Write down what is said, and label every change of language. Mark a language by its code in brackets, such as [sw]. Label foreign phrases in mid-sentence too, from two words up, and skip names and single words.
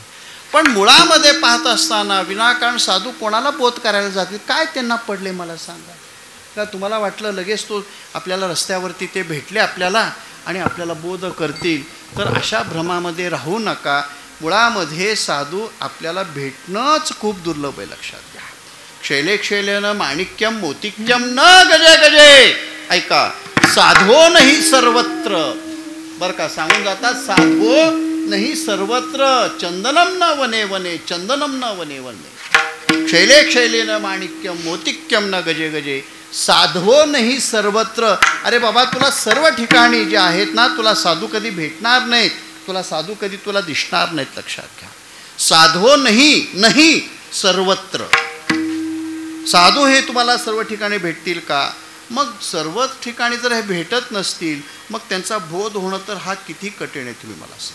[mr] पण मुळामध्ये पाहत असताना विनाकारण साधू कोणाला बोध करायला जातील, काय त्यांना पडले मला सांगा. का तुम्हाला वाटलं लगेच तो आपल्याला रस्त्यावरती ते भेटले आपल्याला आणि आपल्याला बोध करतील, तर अशा भ्रमामध्ये राहू नका. मुळामध्ये साधू आपल्याला भेटणंच खूप दुर्लभ आहे लक्षात घ्या. [sa] क्षैले क्षैलेन माणिक्यम मोतिक्यम न गजे गजे. ऐका, साधो नाही सर्वत्र [mr] बरं का सांगून जातात, [sa] साधो नाही सर्वत्र चंदनम न वने वने चंदनम न वने वने. क्षैले क्षैलेन माणिक्यम मोतिक्यम न गजे गजे. साधो नाही सर्वत्र. [mr] अरे बाबा तुला सर्व ठिकाणी जे आहेत ना तुला साधू कधी भेटणार नाहीत, तुला साधू कधी तुला दिसणार नाहीत लक्षात घ्या. [sa] साधो नाही सर्वत्र. [mr] साधू हे तुम्हाला सर्व ठिकाणी भेटतील का. मग सर्वच ठिकाणी जर हे भेटत नसतील मग त्यांचा बोध होणं तर हा किती कठीण आहे तुम्ही मला सांगा.